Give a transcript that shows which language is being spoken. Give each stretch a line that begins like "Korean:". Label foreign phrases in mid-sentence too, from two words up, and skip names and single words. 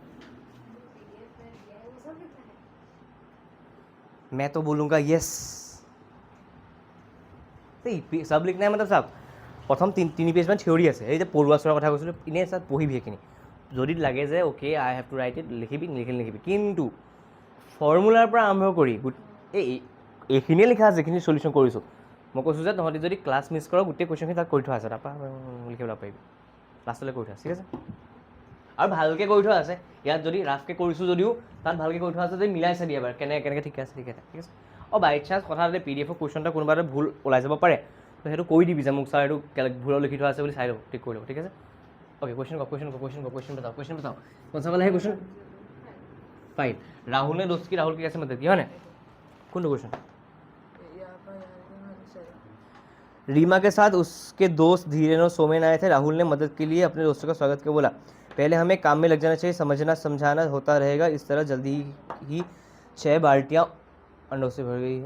Hindi: मैं तो बोलूँगा यस। सब लिखना है मतलब साहब प्रथम
Assamese: তিনি পেজমান থিয়ৰি আছে, এই যে পঢ়ুৱা চোৱাৰ কথা কৈছিলোঁ, এনেই চাই পঢ়িবি সেইখিনি। যদি লাগে যে
English: okay I have to write it,
Assamese: লিখিবি লিখিবি, কিন্তু ফৰ্মুলাৰ পৰা আৰম্ভ কৰি এইখিনিয়ে লিখা আছে যিখিনি চলিউশ্যন কৰিছোঁ। মই কৈছোঁ যে তহঁতি যদি
English: class miss
Assamese: কৰ, গোটেই কুৱেশ্যনখিনি তাত কৰি থোৱা আছে, তাৰপৰা লিখিব পাৰিবি, লাষ্টলৈ কৰি থোৱা আছে, ঠিক আছে? আৰু ভালকৈ কৰি থোৱা আছে। ইয়াত যদি ৰাফকৈ কৰিছোঁ যদিও তাত ভালকৈ কৰি থোৱা আছে, যদি মিলাই চাবি এবাৰ কেনেকৈ ঠিক আছে, ঠিক আছে, ঠিক আছে?
English: by chance
Assamese: কথা যদি
English: PDF question
Assamese: এটা কোনোবা এটা ভুল ওলাই যাব পাৰে, তো সেইটো কৈ দিবি যে মোক ছাৰ এইটো ভুলৰ লিখি থোৱা আছে বুলি চাই ল'ব, ঠিক কৰি ল'ব, ঠিক আছে?
Hindi: ओके क्वेश्चन बताओ क्वेश्चन बताओ कौन सा वाला है क्वेश्चन? फाइन। राहुल ने दोस्त की राहुल की कैसे मदद की है ना? कौन क्वेश्चन? रीमा के साथ उसके दोस्त धीरेन और सोमेन आए थे। राहुल ने मदद के लिए अपने दोस्तों का स्वागत किया, बोला पहले हमें काम में लग जाना चाहिए, समझना समझाना होता रहेगा, इस तरह जल्दी ही 6 बाल्टियाँ अंडों से भर गई है।